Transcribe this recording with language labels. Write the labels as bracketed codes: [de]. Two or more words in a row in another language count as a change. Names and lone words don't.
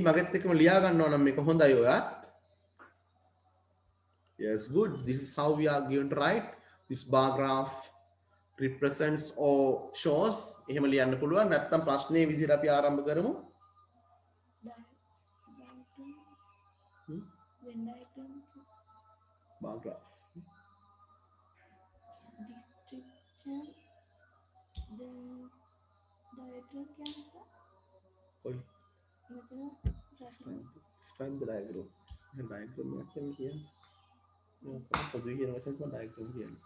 [si] මගෙත් එක්කම ලියා ගන්නවා නම් මේක හොඳයි ඔයාත්. [en] Yes, good. This is how we are going to write. This bar graph represents or shows. [si] එහෙම ලියන්න පුළුවන්. නැත්නම් ප්‍රශ්නේ විදිහට අපි ආරම්භ කරමු. [en] When diagram. Bar graph. Description. The diagram cancer. Oi. [si] මෙතන [en] Describe the diagram. Diagram [si] එකක් කියන්නේ. පොදුවේ කියන වචන තමයි diagram කියන්නේ.